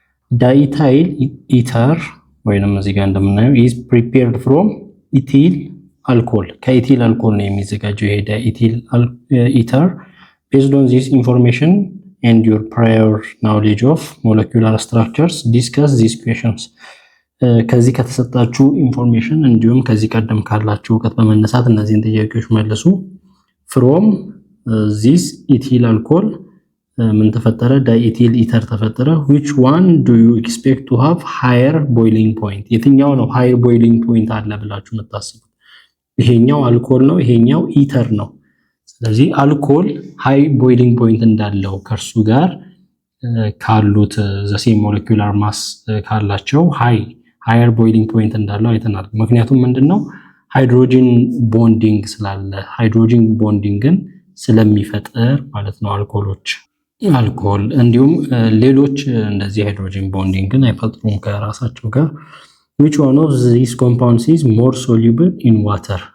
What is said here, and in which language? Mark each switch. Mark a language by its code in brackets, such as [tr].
[en] Diethyl ether [am] ወይንም እዚህ ጋር እንደምናየው [en] is prepared from ethyl alcohol [am] ከኢቲል አልኮል ነው የሚዘጋጀው ይሄ [en] diethyl ether. Based on this information and your prior knowledge of molecular structures, discuss these questions. [am] ከዚህ ከተሰጣችሁ ኢንፎርሜሽን እንዲሁም ከዚህ ቀደም ካላችሁ እውቀት በመነሳት እነዚህን ጥያቄዎች መልሱ። [en] from this ethyl alcohol [am] ምን ተፈጠረ? [en] diethyl ether [am] ተፈጠረ. [en] which one do you expect to have higher boiling point? [am] የትኛው ነው higher boiling point አለ ብላችሁ የምታስቡት? ይሄኛው አልኮል ነው፣ ይሄኛው ኢተር ነው። ስለዚህ አልኮል high boiling point እንዳለው ከርሱ ጋር ካሉት [en] the same molecular mass [am] ካላቸው higher boiling point እንዳለው አይተናል። ምክንያቱም ምንድነው ሃይድሮጂን ቦንዲንግ ስላለ ሃይድሮጂን ቦንዲንግን ስለሚፈጠር ማለት ነው አልኮል እንዲሁም ሌሎች እንደዚህ ሃይድሮጂን ቦንዲንግን አይፈጥሩም ከራሳቸው ጋር። [en] which one of these compounds is more soluble in water?